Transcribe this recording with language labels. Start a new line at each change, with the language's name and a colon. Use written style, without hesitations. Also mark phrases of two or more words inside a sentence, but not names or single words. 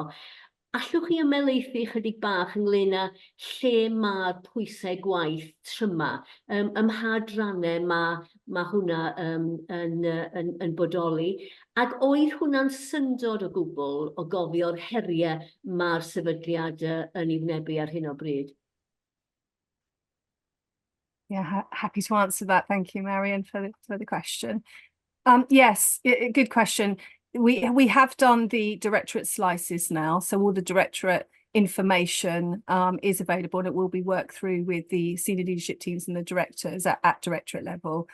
Welsh: Allwch chi ymelaethu chydig bach ynglyn â lle mae'r pwysau gwaith tryma? Ym mha adrannau mae hwnna yn bodoli? Ac oedd hwnna'n syndod o gwbl o gofio'r heriau mae'r sefydliad yn ei wynebu ar hyn o bryd?
English: Yeah, happy to answer that. Thank you, Marion, for the question. Yes, good question. We have done the directorate slices now, so all the directorate information is available, and it will be worked through with the senior leadership teams and the directors at directorate level.